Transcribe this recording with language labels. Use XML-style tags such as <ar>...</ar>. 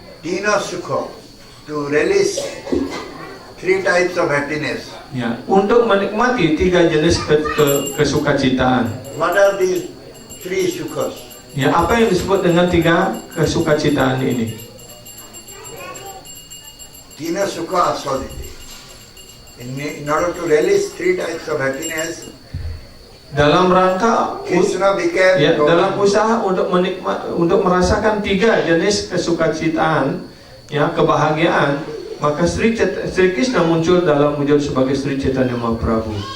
<bn>Tina Sukha,</bn> <en>to release three types of happiness.</en> <id>Ya, untuk menikmati tiga jenis kesukacitaan.</id> <en>What are these three sukhas?</en> <id>Ya, apa yang disebut dengan tiga kesukacitaan ini?</id> <bn>Tina Sukha Aswaditi.</bn> <en>In order to release three types of happiness,</en> <id>dalam rangka</id> <en>Krishna became</en> <id>dalam usaha untuk merasakan tiga jenis kesukacitaan, ya kebahagiaan, maka Sri Krishna muncul dalam wujud sebagai Sri Chaitanya Mahaprabhu.</id>